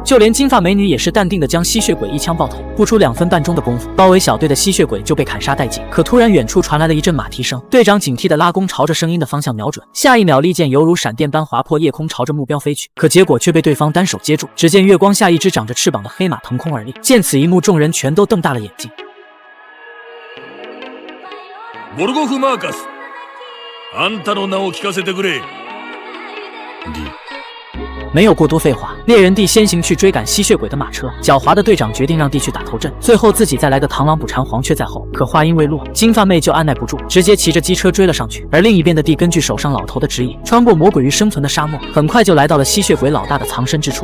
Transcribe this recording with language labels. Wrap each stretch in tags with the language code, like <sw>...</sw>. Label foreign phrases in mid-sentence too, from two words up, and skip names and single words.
<zh>就连金发美女也是淡定的将吸血鬼一枪爆头。不出2分半钟的功夫，包围小队的吸血鬼就被砍杀殆尽。可突然远处传来了一阵马蹄声，队长警惕的拉弓朝着声音的方向瞄准，下一秒利剑犹如闪电般划破夜空，朝着目标飞去。可结果却被对方单手接住，只见月光下一只长着翅膀的黑马腾空而立。见此一幕，众人全都瞪大了眼睛。</zh> <ja>ボルゴフ・マーカス、あんたの名を聞かせてくれ。</ja> <zh>没有过多废话，猎人弟先行去追赶吸血鬼的马车。狡猾的队长决定让弟去打头阵，最后自己再来个螳螂捕蝉，黄雀在后。可话音未落，金发妹就按耐不住，直接骑着机车追了上去。而另一边的弟根据手上老头的指引，穿过魔鬼鱼生存的沙漠，很快就来到了吸血鬼老大的藏身之处。</zh>